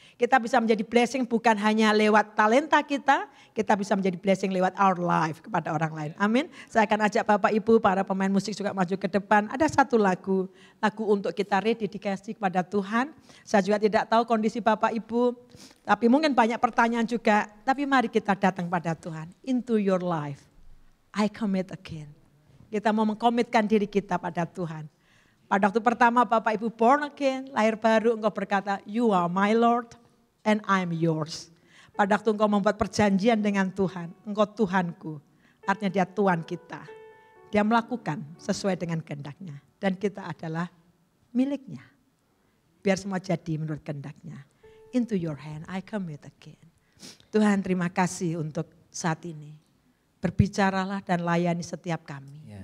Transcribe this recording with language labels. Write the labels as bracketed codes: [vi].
[id] Kita bisa menjadi blessing bukan hanya lewat talenta kita bisa menjadi blessing lewat [en] our life [id] kepada orang lain. Amin. Saya akan ajak Bapak Ibu, para pemain musik juga maju ke depan. Ada satu lagu untuk kita rededikasi kepada Tuhan. Saya juga tidak tahu kondisi Bapak Ibu, tapi mungkin banyak pertanyaan juga. Tapi mari kita datang pada Tuhan. [en] Into your life, I commit again. [id] Kita mau mengkomitkan diri kita pada Tuhan. Pada waktu pertama Bapak Ibu [en] born again, [id] lahir baru, engkau berkata, [en] you are my Lord and I'm yours. [id] Pada waktu engkau membuat perjanjian dengan Tuhan, engkau Tuhanku. Artinya dia Tuhan kita. Dia melakukan sesuai dengan kehendaknya. Dan kita adalah miliknya. Biar semua jadi menurut kehendaknya. [en] Into your hand, I commit again. [id] Tuhan terima kasih untuk saat ini. Berbicaralah dan layani setiap kami.